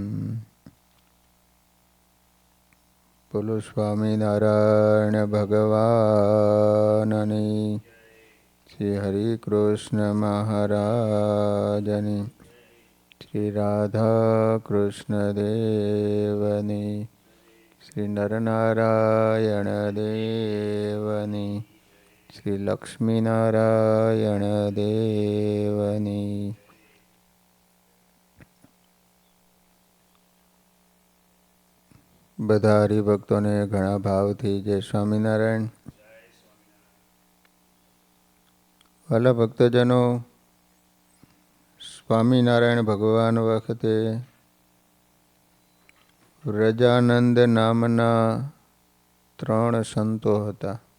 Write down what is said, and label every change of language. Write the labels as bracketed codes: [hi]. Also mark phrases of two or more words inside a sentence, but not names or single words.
[gu] બોલો સ્વામી નારાયણ ભગવાનની, શ્રી હરિ કૃષ્ણ મહારાજની, શ્રી રાધા કૃષ્ણ દેવની, શ્રી નરનારાયણ દેવની, શ્રી લક્ષ્મી નારાયણ દેવની। બધા હરિભક્તોને ઘણા ભાવથી જય સ્વામિનારાયણ। વાલા ભક્તજનો, સ્વામિનારાયણ ભગવાન વખતે વ્રજાનંદ નામના 3 સંતો હતા।